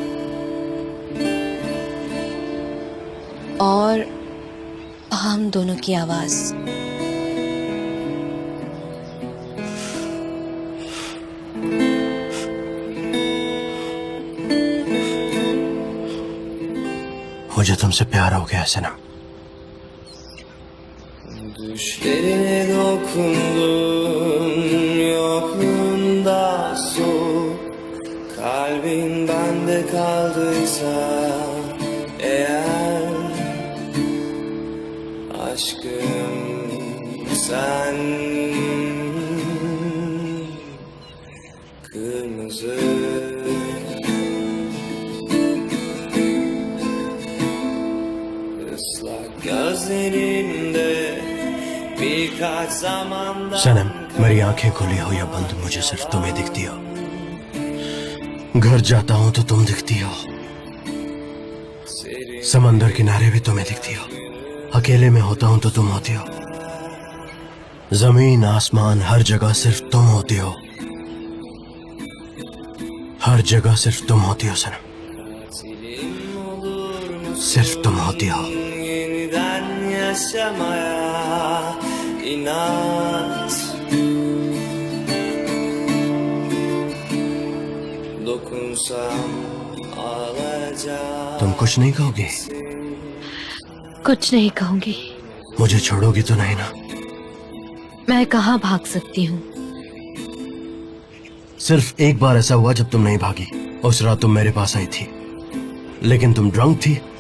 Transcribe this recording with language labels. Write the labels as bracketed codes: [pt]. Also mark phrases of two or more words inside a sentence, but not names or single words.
[hi] और हम दोनों की आवाज। मुझे तुमसे प्यार हो गया सनम। [tr] Düşlerine dokundum, yokluğunda soğuk. Kalbin bende kaldıysa eğer, aşkım sen kırmızı. Islak gözlerinde birkaç zamandan [hi] सनम, मेरी आंखें खुली हो या बंद, मुझे सिर्फ तुम्हें दिखती हो। घर जाता हूं तो तुम दिखती हो, समंदर किनारे भी तुम्हें दिखती हो, अकेले में होता हूं तो तुम होती हो, जमीन आसमान हर जगह सिर्फ तुम होती हो, हर जगह सिर्फ तुम होती हो सनम, सिर्फ तुम होती हो। [tr] yeniden yaşamaya inat. Dokunsam ağlayacağım. [hi] तुम कुछ नहीं कहोगी? कुछ नहीं कहूंगी। मुझे छोड़ोगी तो नहीं ना? मैं कहाँ भाग सकती हूँ? सिर्फ एक बार ऐसा हुआ जब तुम नहीं भागी। उस रात तुम मेरे पास आई थी, लेकिन तुम ड्रंक थी।